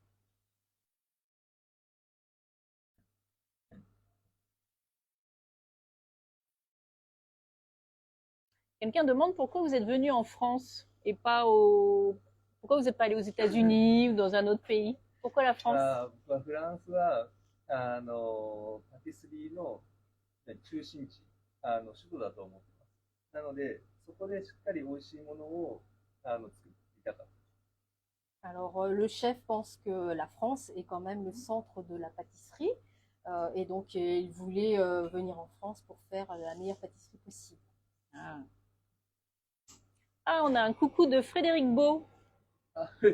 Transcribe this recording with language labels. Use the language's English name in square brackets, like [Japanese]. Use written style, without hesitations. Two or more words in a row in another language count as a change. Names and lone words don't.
[French] Quelqu'un demande pourquoi vous êtes venu en France et pas au... Pourquoi vous n'êtes pas allé aux États-Unis ou dans un autre pays? Pourquoi la France? [Japanese] 僕はフランスは、パティスリーの中心地、首都だと思ってます。なので、そこでしっかり美味しいものを作りたかった。 [French] Alors, le chef pense que la France est quand même le centre de la pâtisserie. Et donc, il voulait venir en France pour faire la meilleure pâtisserie possible. Ah. Ah, on a un coucou de Frédéric Beau. Ah,